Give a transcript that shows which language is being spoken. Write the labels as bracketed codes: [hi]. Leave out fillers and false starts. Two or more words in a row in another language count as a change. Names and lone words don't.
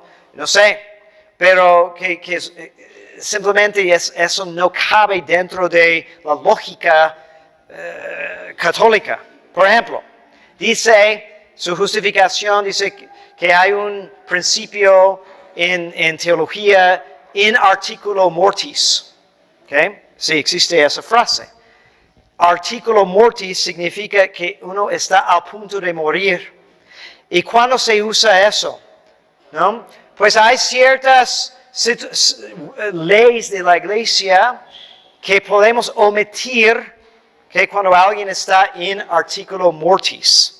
[es] No sé, pero que simplemente eso no cabe dentro de la lógica católica. Por ejemplo, dice, su justificación dice que hay un principio en teología [la] in articulo mortis. [es] ¿Okay? Sí, existe esa frase. [la] Articulo mortis [es] significa que uno está a punto de morir. ¿Y cuándo se usa eso? ¿No? Pues hay ciertas leyes de la iglesia que podemos omitir cuando alguien está en [la] articulo mortis.